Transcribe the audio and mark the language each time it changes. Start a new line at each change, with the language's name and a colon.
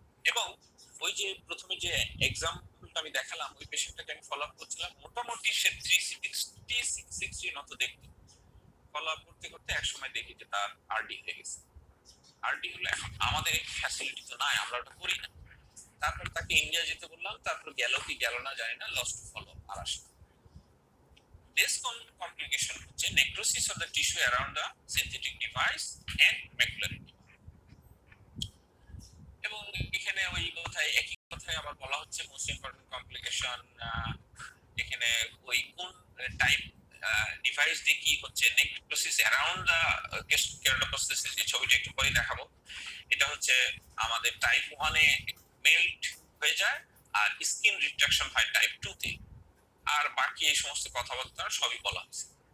Bangla: এবং ওই যে প্রথমে যে এক্সাম্পলটা আমি দেখালাম, ওই পেশেন্টটাকে আমি ফলো আপ করছিলাম, মোটামুটি সে 360 মতো দেখতো। ফলো আপ করতে করতে এক সময় দেখি যে তার আরডি হয়ে গেছে। আরডি হলো, এখন আমাদের ফ্যাসিলিটি তো নাই, আমরা ওটা করি না। তারপর তাকে ইন্ডিয়া যেতে বললাম, তারপর গেল কি গেল না জানি না, লস্ট টু ফলো আর আসে।
English: This complication হচ্ছে necrosis of the tissue around the synthetic device and macular edema।
Bangla: এবং এখানে ওই কথায় একই কথায় আবার বলা হচ্ছে মোস্ট ইম্পর্টেন্ট কমপ্লিকেশন, এখানে ওই কোন টাইপ ডিভাইস দিয়ে কি হচ্ছে নেক্রোসিস অ্যারাউন্ড দা কেরাটোপ্রোস্থেসিস, এই ছবিটা একটু পরে দেখাবো। এটা হচ্ছে আমাদের টাইপ 1 এ মেল্ট হয়ে যায় আর স্কিন রিট্রাকশন হয় টাইপ 2 তে, আর বাকি এই সমস্ত কথাবার্তা সবই বলা হয়েছে।